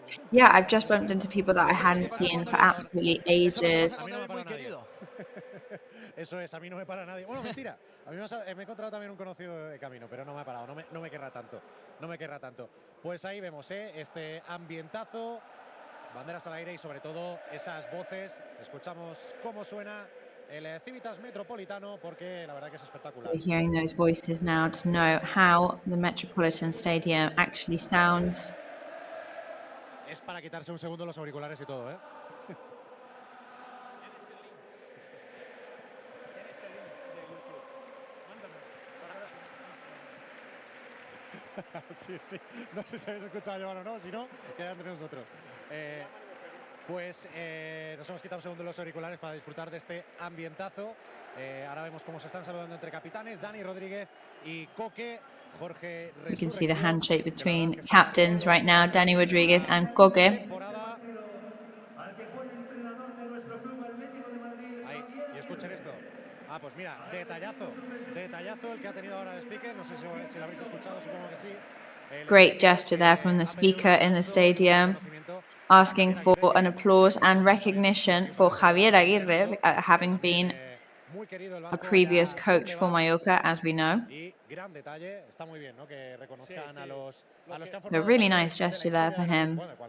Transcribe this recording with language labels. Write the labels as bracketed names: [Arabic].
[English] Yeah, I've just bumped into people that I hadn't seen for absolutely ages. [Spanish] Eso es, a mí no me para nadie. Bueno, mentira. A mí me he encontrado también un conocido de camino, pero no me ha parado, no me querrá tanto. No me querrá tanto. Pues ahí vemos, este ambientazo, banderas al aire y sobre todo esas voces. Escuchamos cómo suena el Civitas Metropolitano porque la verdad que es espectacular. [English] We're hearing those voices now to know how the Metropolitan Stadium actually sounds. [Spanish] Es para quitarse un segundo los auriculares y todo, ¿eh? Sí. No sé si habéis escuchado a Jovan o no, si no, queda entre nosotros. Pues nos hemos quitado un segundo los auriculares para disfrutar de este ambientazo. Ahora vemos cómo se están saludando entre capitanes, Dani Rodríguez y Coque. Jorge. [English] You can see the handshake between captains right now, Dani Rodríguez and Coque. [Spanish] Ahí, y escuchen esto. Ah, pues mira, detallazo el que ha tenido ahora el speaker. No sé si lo habéis escuchado, supongo que sí. [English] Great gesture there from the speaker in the stadium, asking for an applause and recognition for Javier Aguirre, having been a previous coach for Mallorca, as we know. A really nice gesture there for him.